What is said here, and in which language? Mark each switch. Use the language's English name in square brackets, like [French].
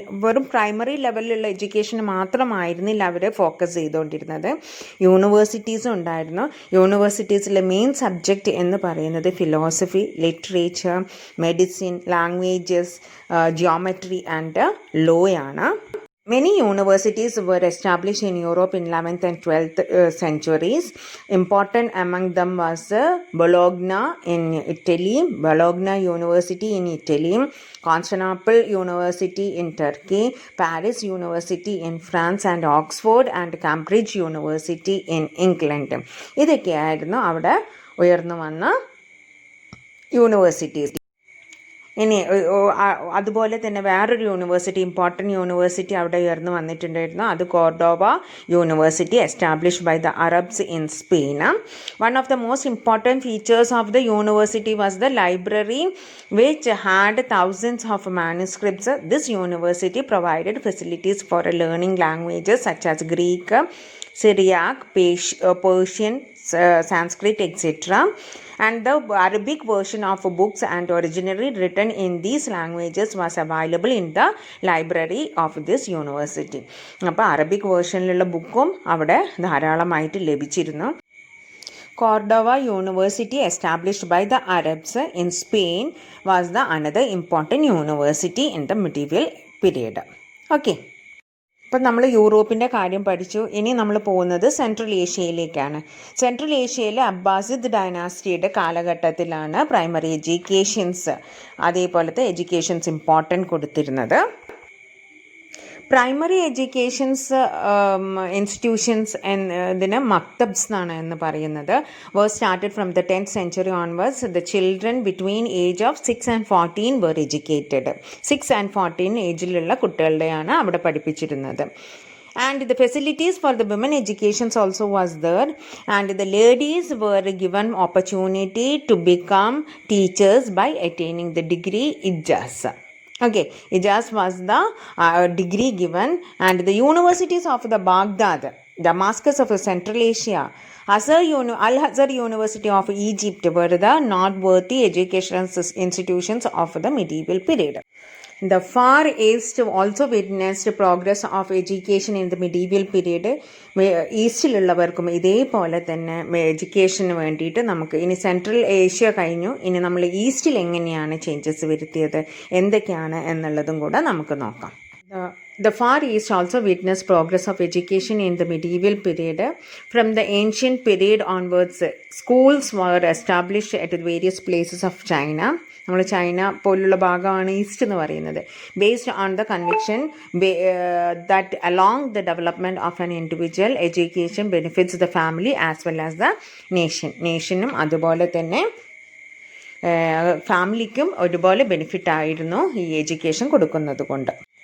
[Malayalam] വെറും പ്രൈമറി ലെവലിലുള്ള എഡ്യൂക്കേഷൻ മാത്രമായിരുന്നില്ല അവർ ഫോക്കസ് ചെയ്തുകൊണ്ടിരുന്നത്. യൂണിവേഴ്സിറ്റീസും ഉണ്ടായിരുന്നു. യൂണിവേഴ്സിറ്റീസിലെ മെയിൻ സബ്ജക്റ്റ് എന്ന് പറയുന്നത് philosophy, literature, medicine, languages, geometry and law ആണ്. [English] Many universities were established in Europe in 11th and 12th centuries. Important among them was Bologna in Italy, Bologna University in Italy, Constantinople University in Turkey, Paris University in France, and Oxford and Cambridge University in England. [Malayalam] ഇതൊക്കെയായിരുന്നു അവിടെ ഉയർന്നു വന്ന universities. ഇനി അതുപോലെ തന്നെ വേറൊരു university, important university അവിടെ ഉയർന്നു വന്നിട്ടുണ്ടായിരുന്നു. [English] അത് Cordova university, established by the Arabs in Spain. One of the most important features of the university was the library which had thousands of manuscripts. This university provided facilities for learning languages such as Greek, Syriac, Persian, Sanskrit, etc. And the Arabic version of books and originally written in these languages was available in the library of this university. [Malayalam] അപ്പോൾ Arabic വേർഷനിലുള്ള ബുക്കും അവിടെ ധാരാളമായിട്ട് ലഭിച്ചിരുന്നു. [English] Cordova University, established by the Arabs in Spain, was the another important university in the medieval period. Okay. [Malayalam] ഇപ്പം നമ്മൾ യൂറോപ്പിൻ്റെ കാര്യം പഠിച്ചു. ഇനി നമ്മൾ പോകുന്നത് സെൻട്രൽ ഏഷ്യയിലേക്കാണ്. സെൻട്രൽ ഏഷ്യയിലെ അബ്ബാസിദ് ഡൈനാസ്റ്റിയുടെ കാലഘട്ടത്തിലാണ് പ്രൈമറി എഡ്യൂക്കേഷൻസ്, അതേപോലത്തെ എഡ്യൂക്കേഷൻസ് ഇമ്പോർട്ടൻറ്റ് കൊടുത്തിരുന്നത്. പ്രൈമറി എഡ്യൂക്കേഷൻസ് ഇൻസ്റ്റിറ്റ്യൂഷൻസ് ഇതിന് മക്തബ്സ് എന്നാണ് എന്ന് പറയുന്നത്. [English] Was started from the 10th century onwards. The children between age of 6 and 14 were educated. [Malayalam] 6 and 14 ഏജിലുള്ള കുട്ടികളുടെയാണ് അവിടെ പഠിപ്പിച്ചിരുന്നത്. [English] And the facilities for the women educations also was there, and the ladies were given opportunity to become teachers by attaining the degree Ijaz. Okay, Ijaz was the degree given, and the universities of the Baghdad, Damascus of Central Asia, Al-Azhar University of Egypt were the noteworthy educational institutions of the medieval period. The Far East also witnessed progress of education in the medieval period. [Malayalam] ഈസ്റ്റിലുള്ളവർക്കും ഇതേപോലെ തന്നെ എഡ്യൂക്കേഷന് വേണ്ടിയിട്ട് നമുക്ക് ഇനി central Asia കഴിഞ്ഞു, ഇനി നമ്മൾ ഈസ്റ്റിൽ എങ്ങനെയാണ് ചേഞ്ചസ് വരുത്തിയത്, എന്തൊക്കെയാണ് എന്നുള്ളതും കൂടെ നമുക്ക് നോക്കാം. [English] The Far East also witnessed progress of education in the medieval period. From the ancient period onwards, schools were established at various places of China. [Malayalam] നമ്മൾ ചൈന പോലുള്ള ഭാഗമാണ് ഈസ്റ്റ് എന്ന് പറയുന്നത്. [English] based on the conviction that along the development of an individual education benefits the family as well as the നേഷനും [Malayalam] അതുപോലെ തന്നെ ഫാമിലിക്കും ഒരുപോലെ benefit ആയിരുന്നു ഈ എഡ്യൂക്കേഷൻ കൊടുക്കുന്നത് കൊണ്ട്.